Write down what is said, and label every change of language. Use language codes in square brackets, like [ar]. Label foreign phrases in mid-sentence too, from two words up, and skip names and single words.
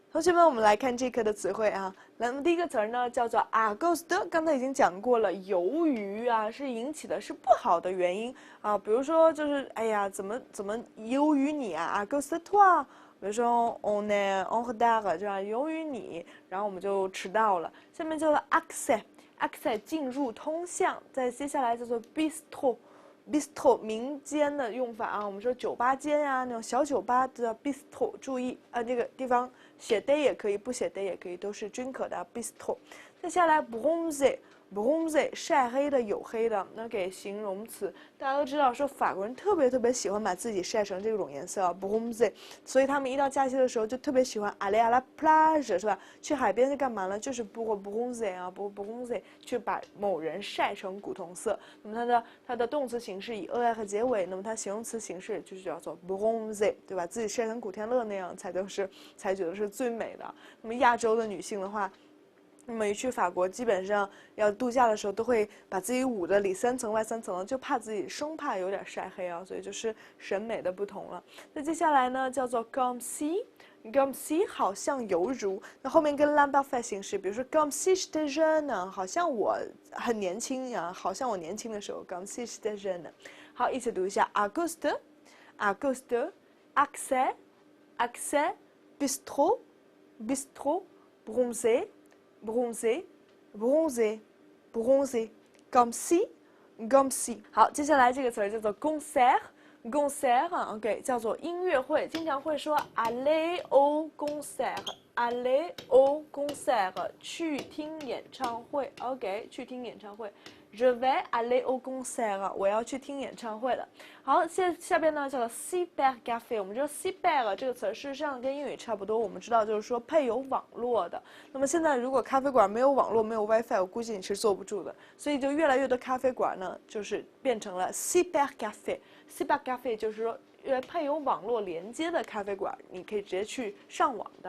[zh] 同学们，我们来看这课的词汇啊。那么第一个词儿呢，叫做 [fr] à cause de， [zh] 刚才已经讲过了，由于啊是引起的是不好的原因啊，比如说就是哎呀，怎么由于你啊 ， [fr] à cause de toi。 [zh] 比如说 [fr] on est en retard， [zh] 对吧？由于你，然后我们就迟到了。下面叫做 accès 进入通向，再接下来叫做 bistro。bistro 民间的用法啊，我们说酒吧间呀、那种小酒吧都叫 bistro， 注意这个地方写的也可以，不写的也可以，都是均可的 bistro。再下来 bronze 晒黑的黝黑的，那给形容词，大家都知道说法国人特别喜欢把自己晒成这种颜色bronze， 所以他们一到假期的时候就特别喜欢 [fr] aller à la plage， [zh] 是吧？去海边是干嘛呢？就是 bronze 啊，bronze 去把某人晒成古铜色。那么它的动词形式以 er 结尾，那么它形容词形式就是叫做 bronze， 对吧？自己晒成古天乐那样才觉得是最美的。那么亚洲的女性的话，那么一去法国，基本上要度假的时候，都会把自己捂得里3层外3层的，就怕自己生怕有点晒黑啊，所以就是审美的不同了。那接下来呢，叫做 [fr] comme si。 comme si [zh] 好像犹如，那后面跟 l'imparfait 形式，比如说 [fr] comme si j'étais jeune， [zh] 好像我很年轻啊，好像我年轻的时候 [fr] comme si j'étais jeune。好， [zh] 一起读一下 [fr] à cause de，à cause de，accès bistrot bronzer comme si。 [zh] 好，接下来这个词儿叫做 concert，OK， 叫做音乐会，经常会说 [fr] aller au concert， aller au concert， [zh] 去听演唱会 ，OK， 去听演唱会。 [fr] Je vais aller au concert， [zh] 我要去听演唱会了。好，下边呢叫做 [fr] cyber cafe。 [zh] 我们知道 cyber 这个词事实上跟英语差不多，我们知道就是说配有网络的。那么现在如果咖啡馆没有网络，没有 WiFi， 我估计你是坐不住的。所以就越来越多咖啡馆呢，就是变成了 [fr] cyber cafe。 cyber cafe [zh] 就是说配有网络连接的咖啡馆，你可以直接去上网的。